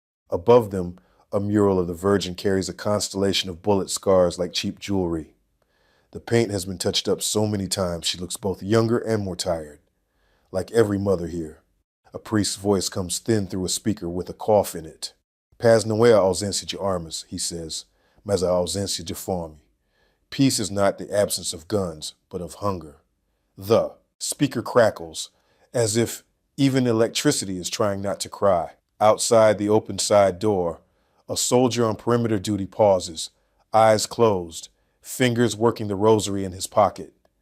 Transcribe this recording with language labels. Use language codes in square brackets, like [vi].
[en] Above them, a mural of the Virgin carries a constellation of bullet scars like cheap jewelry. The paint has been touched up so many times she looks both younger and more tired, like every mother here. A priest's voice comes thin through a speaker with a cough in it. [pt] Paz não é a ausência de armas, [en] he says, [pt] mas a ausência de fome. [en] Peace is not the absence of guns, but of hunger. The speaker crackles, as if even electricity is trying not to cry. Outside the open side door, a soldier on perimeter duty pauses, eyes closed, fingers working the rosary in his pocket.